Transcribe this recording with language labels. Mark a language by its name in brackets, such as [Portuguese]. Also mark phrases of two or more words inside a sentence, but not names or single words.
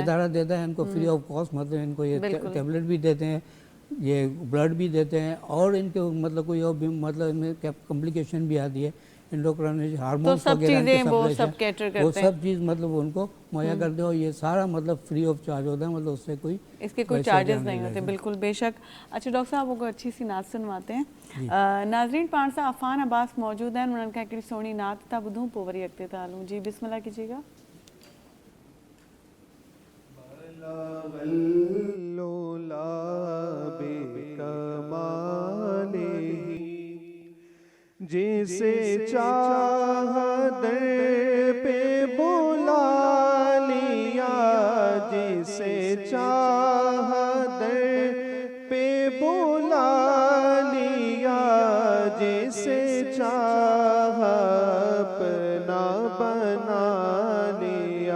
[Urdu] یہ ادارہ دیتا ہے ان کو [English] free of cost, [Urdu] مطلب ان کو یہ ٹیبلٹ بھی دیتے ہیں، یہ بلڈ بھی دیتے ہیں، اور ان کے مطلب کوئی اور بھی مطلب ان میں کمپلیکیشن بھی آتی ہے, [English] endocrine hormones [Urdu] وغیرہ, وہ سب کیٹر کرتے ہیں, وہ سب چیز مطلب ان کو مہیا کرتے ہو۔ یہ سارا مطلب [English] free of charge [Urdu] ہوتا ہے، مطلب اس سے کوئی اس کے کوئی چارجز نہیں ہوتے. بالکل، بے شک. اچھا ڈاکٹر صاحب، وہ اچھی سی نعت سنواتے ہیں. [Sindhi] नाजरीन पाण सां अफ़ान अब्बास [Urdu] موجود ہیں، انہوں نے کہا کہ [Sindhi] सोनी नात था ॿुधूं पोइ वरी अॻिते था हलूं। [Urdu] جی بسم اللہ کیجیے گا. جسے چاہ در پے بلا لیا، جسے چاہ در پے بلا لیا، جسے چاہ اپنا بنا لیا.